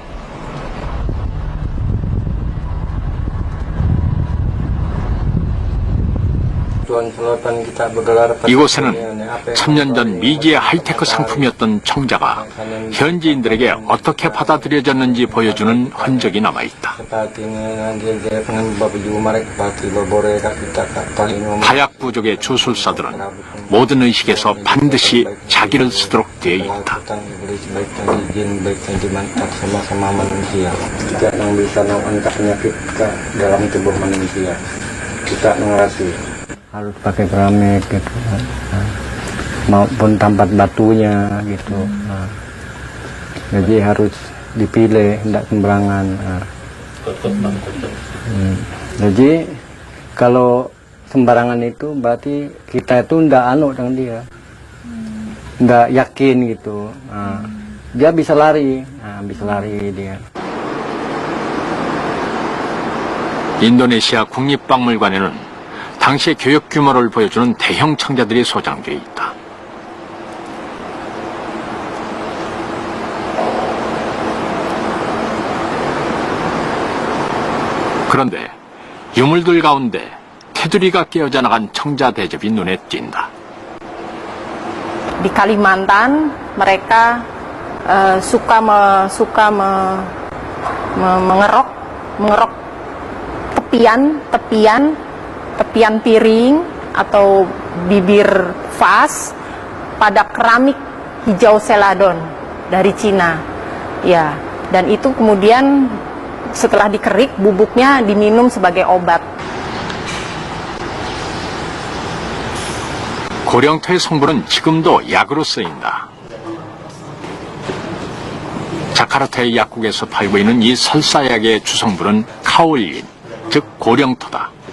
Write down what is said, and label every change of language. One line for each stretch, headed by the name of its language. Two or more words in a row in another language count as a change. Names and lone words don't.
Korean: 이곳에는 천년 전 미지의 하이테크 상품이었던 청자가 현지인들에게 어떻게 받아들여졌는지 보여주는 흔적이 남아있다. 다약 부족의 주술사들은 모든 의식에서 반드시 자기를 쓰도록 되어 있다.
Indonesian: harus pakai keramik gitu, maupun tempat batunya gitu. Jadi harus dipilih, tidak sembarangan. Jadi kalau sembarangan itu berarti kita itu tidak anu dengan dia, tidak yakin gitu. Dia bisa lari dia.
Korean: 인도네시아 국립박물관에는 당시의 교육 규모를 보여주는 대형 청자들이 소장되어 있다. 그런데 유물들 가운데 테두리가 깨어져 나간 청자 대접이 눈에 띈다.
Indonesian: Di Kalimantan mereka suka mengerok tepian piring atau bibir vas pada keramik hijau seladon dari Cina. Ya, dan itu kemudian setelah dikerik bubuknya diminum sebagai obat.
Korean: 고령토의 성분은 지금도 약으로 쓰인다. 자카르타의 약국에서 팔고 있는 이 설사약의 주성분은 카올린, 즉 고령토다.